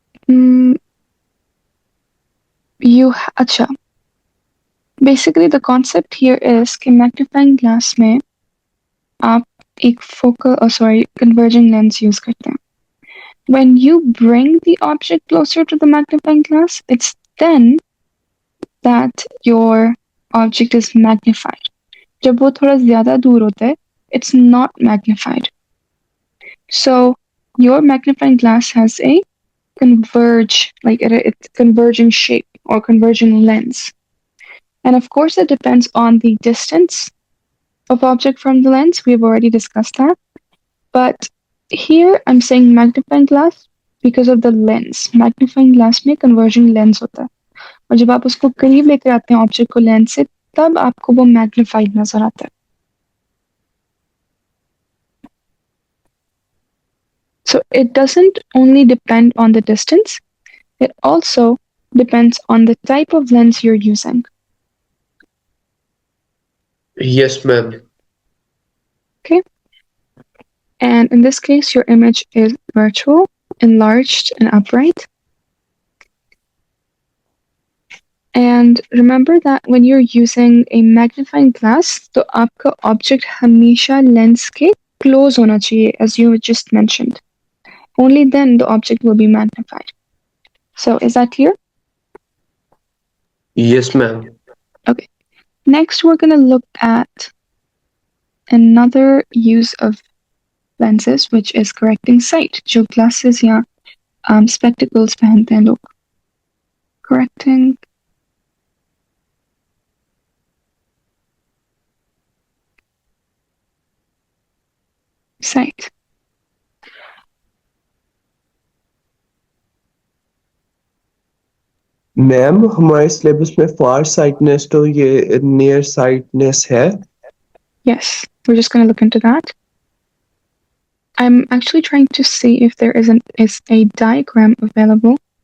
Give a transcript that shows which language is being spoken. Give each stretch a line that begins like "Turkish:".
Hindi: Hmm, अच्छा,
English: basically the concept here is
Hindi: कि magnifying glass में आप एक focal sorry converging lens use करते हैं.
English: When you bring the object closer to the magnifying glass, it's then that your object is magnified.
Hindi: जब वो थोड़ा ज्यादा दूर होता है,
English: it's not magnified. So your magnifying glass has a it's converging shape or converging lens. And of course, it depends on the distance of object from the lens. We've already discussed that. But here I'm saying magnifying glass because of the lens.
Hindi: Magnifying glass में converging lens होता है. और जब आप उसको करीब लेकर आते हैं ऑब्जेक्ट को लेंस से, तब आपको वो मैग्निफाइड नजर आता है.
English: So it doesn't only depend on the distance, it also depends on the type of lens you're using. Yes ma'am. Okay? And in this case, your image is virtual, enlarged, and upright. And remember that when you're using a magnifying glass,
Hindi: तो आपका object हमेशा lens के close होना चाहिए,
English: as you just mentioned. Only then the object will be magnified. So is that clear? Yes ma'am. Okay. Next, we're gonna look at another use of lenses, which is correcting sight.
Hindi: जो glasses या spectacles पहनते हैं लोग.
English: Correcting sight.
Hindi: Ma'am हमारे syllabus में फार sightedness तो ये near sightedness है.
English: Yes, we're just going to look into that. I'm actually trying to see if there is a diagram available.